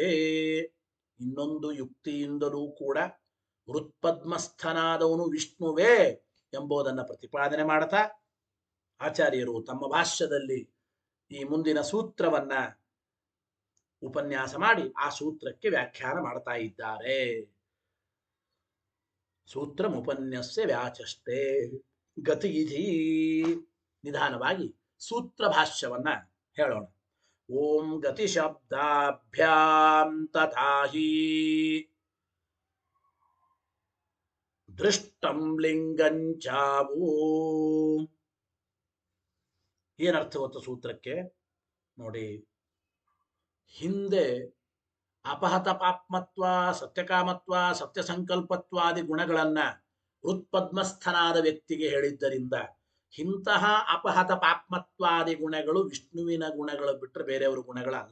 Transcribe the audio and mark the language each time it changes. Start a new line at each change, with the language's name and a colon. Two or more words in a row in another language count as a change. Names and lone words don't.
Kannada: ಇನ್ನೊಂದು ಯುಕ್ತಿಯಿಂದಲೂ ಕೂಡ ಹೃತ್ಪದ್ಮಸ್ಥನಾದವನು ವಿಷ್ಣುವೇ ಎಂಬುದನ್ನು ಪ್ರತಿಪಾದನೆ ಮಾಡ್ತಾ ಆಚಾರ್ಯರು ತಮ್ಮ ಭಾಷ್ಯದಲ್ಲಿ ಈ ಮುಂದಿನ ಸೂತ್ರವನ್ನ ಉಪನ್ಯಾಸ ಮಾಡಿ ಆ ಸೂತ್ರಕ್ಕೆ ವ್ಯಾಖ್ಯಾನ ಮಾಡ್ತಾ ಇದ್ದಾರೆ.
Sanskrit: ಸೂತ್ರ ಉಪನ್ಯಾಸ ವ್ಯಾಚಷ್ಟೇ ಗತಿಯಿಧಿ.
Kannada: ನಿಧಾನವಾಗಿ ಸೂತ್ರ ಭಾಷ್ಯವನ್ನ ಹೇಳೋಣ.
Sanskrit: ಓಂ ಗತಿ ಶಬ್ದಾಭ್ಯಾಂ ತಥಾ ಹಿ ದೃಷ್ಟಂ ಲಿಂಗಂಚಾವೋ.
Kannada: ಏನರ್ಥ ಗೊತ್ತ ಸೂತ್ರಕ್ಕೆ ನೋಡಿ. ಹಿಂದೆ ಅಪಹತ ಪಾಪ್ಮತ್ವ, ಸತ್ಯಕಾಮತ್ವ, ಸತ್ಯ ಸಂಕಲ್ಪತ್ವಾದಿ ಗುಣಗಳನ್ನ ಹೃತ್ಪದ್ಮಸ್ಥನಾದ ವ್ಯಕ್ತಿಗೆ ಹೇಳಿದ್ದರಿಂದ ಇಂತಹ ಅಪಹತ ಪಾಪ್ಮತ್ವಾದಿ ಗುಣಗಳು ವಿಷ್ಣುವಿನ ಗುಣಗಳು ಬಿಟ್ಟರೆ ಬೇರೆಯವರ ಗುಣಗಳಲ್ಲ.